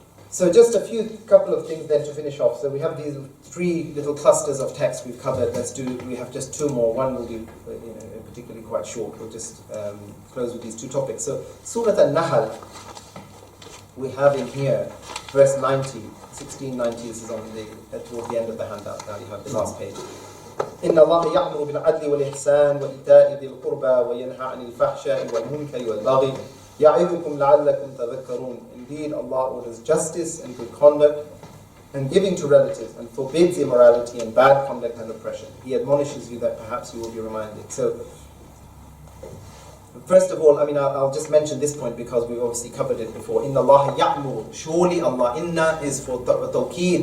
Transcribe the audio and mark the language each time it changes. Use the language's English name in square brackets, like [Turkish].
[English] So just a couple of things then to finish off. So we have these three little clusters of text we've covered. We have just two more. One will be particularly quite short. We'll just close with these two topics. So Surat Al-Nahl, we have in here, verse 90, 1690, this is on towards the end of the handout. Now you have the last page. [Arabic] إن الله يأمر بالعدل والإحسان وإيتاء ذي القربى وينهى عن الفحشاء والمنكر والبغي يعظكم لعلكم تذكرون. [English] Indeed, Allah orders justice and good conduct and giving to relatives and forbids immorality and bad conduct and oppression. He admonishes you that perhaps you will be reminded. So, first of all, I'll just mention this point because we've obviously covered it before. [Arabic] Inna Allah ya'mur. [English] Surely Allah. Inna is for tawqeed.